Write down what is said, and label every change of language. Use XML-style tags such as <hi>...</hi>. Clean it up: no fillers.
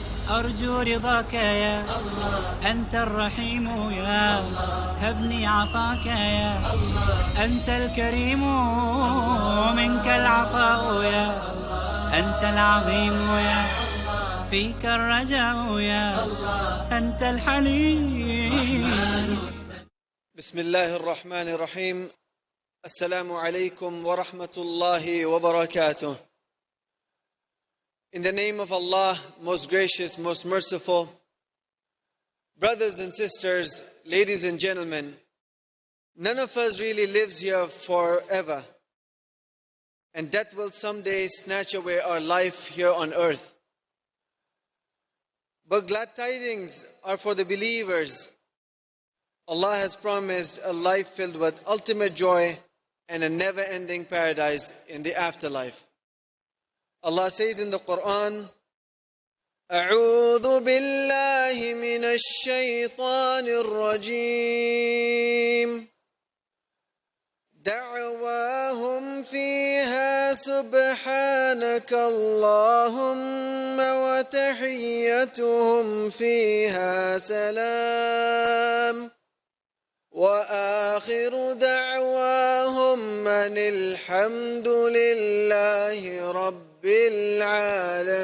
<ar>أرجو رضاك يا الله، أنت الرحيم يا الله، هبني عطاك يا الله، أنت الكريم منك العطاء يا الله، أنت العظيم يا الله، فيك الرجاء يا الله، أنت الحليم. بسم الله الرحمن الرحيم. السلام عليكم ورحمة الله وبركاته.</ar> <en>In the name of Allah, most gracious, most merciful, brothers and sisters, ladies and gentlemen, none of us really lives here forever, and death will someday snatch away our life here on earth. But glad tidings are for the believers. Allah has promised a life filled with ultimate joy and a never-ending paradise in the afterlife. Allah says in the Quran,</en> <ar>أعوذ بالله من الشيطان الرجيم دعواهم فيها سبحانك اللهم وتحيتهم فيها سلام وآخر دعواهم أن الحمد لله رب العالمين.</ar>